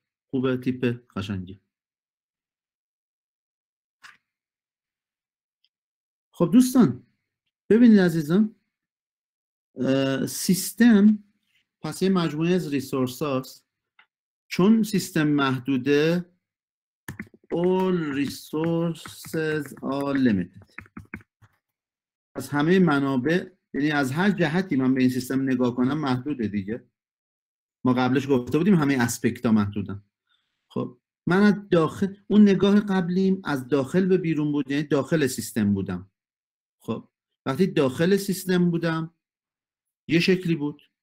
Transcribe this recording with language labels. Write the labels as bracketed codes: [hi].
[fa] خوبه تیپ قشنگی. خب دوستان ببینید عزیزان، سیستم پس یه مجموعه از ریسورس هاست. چون سیستم محدوده [en] all resources are limited. [fa] پس همه منابع، یعنی از هر جهتی من به این سیستم نگاه کنم محدوده دیگه. ما قبلش گفته بودیم همه اسپکت ها محدودن. خب من از داخل، اون نگاه قبلیم از داخل به بیرون بود، یعنی داخل سیستم بودم. خب وقتی داخل سیستم بودم یه شکلی بود.